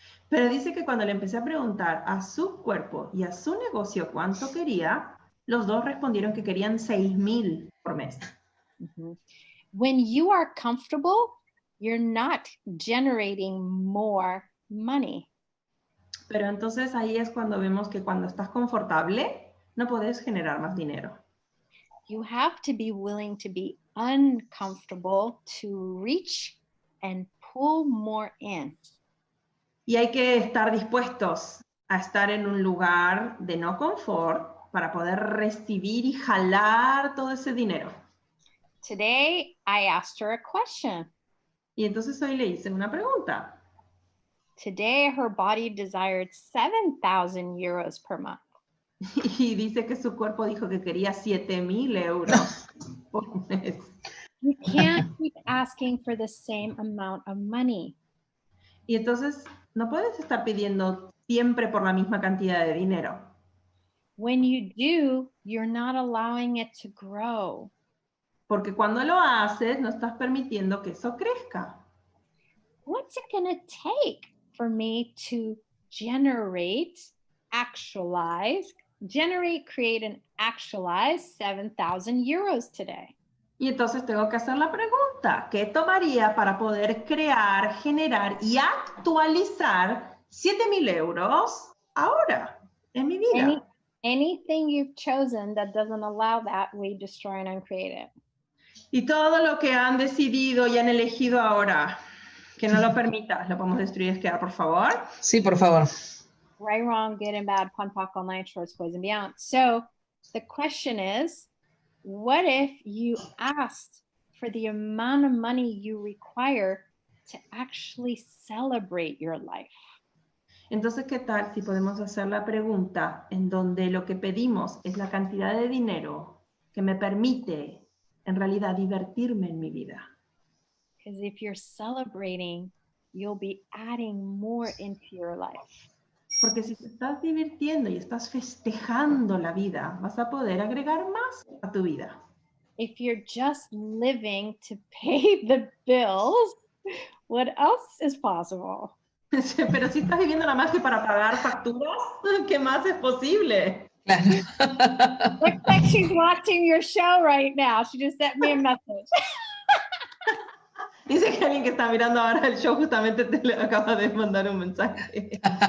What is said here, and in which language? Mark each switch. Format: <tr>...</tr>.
<es>Pero dice que cuando le empecé a preguntar a su cuerpo y a su negocio cuánto quería, los dos respondieron que querían 6.000 por mes. Mm-hmm.</es> <en>When you are comfortable, you're not generating more money.</en> <es>Pero entonces ahí es cuando vemos que cuando estás confortable, no podés generar más dinero.</es> <en>You have to be willing to be uncomfortable to reach and pull more in.</en> <es>Y hay que estar dispuestos a estar en un lugar de no confort para poder recibir y jalar todo ese dinero.</es> <en>Today, I asked her a question.</en> <es>Y entonces hoy le hice una pregunta.</es> <en>Today, her body desired 7,000 euros per month.</en> <es>Y dice que su cuerpo dijo que quería 7.000 euros por mes.</es> <en>You can't keep asking for the same amount of money.</en> <es>Y entonces no puedes estar pidiendo siempre por la misma cantidad de dinero.</es> <en>When you do, you're not allowing it to grow.</en> <es>Porque cuando lo haces, no estás permitiendo que eso crezca.</es> <en>What's it going to take for me to generate, create, and actualize 7,000 euros today?</en> <es>Y entonces tengo que hacer la pregunta, ¿qué tomaría para poder crear, generar y actualizar 7.000 euros ahora en mi vida?</es> <en>Anything you've chosen that doesn't allow that, we destroy and uncreate it.</en> <es>Y todo lo que han decidido y han elegido ahora, que no lo permita, ¿lo podemos destruir, 𝒂𝒂𝒏, por favor? Sí, por favor.</es> <en>Right, wrong, good and bad, pon, poc, all night, shorts, boys and beyond. So the question is, what if you asked for the amount of money you require to actually celebrate your life?</en> <es>Entonces, ¿qué tal si podemos hacer la pregunta en donde lo que pedimos es la cantidad de dinero que me permite en realidad divertirme en mi vida?</es> <en>Because if you're celebrating, you'll be adding more into your life.</en> <es>Porque si te estás divirtiendo y estás festejando la vida, vas a poder agregar más a tu vida.</es> <en>If you're just living to pay the bills, what else is possible?</en> <es>Pero si estás viviendo nada más que para pagar facturas, ¿qué más es posible?</es> <en>Looks like she's watching your show right now. She just sent me a message.</en> <es>Dice que alguien que está mirando ahora el show justamente te le acaba de mandar un mensaje.</es>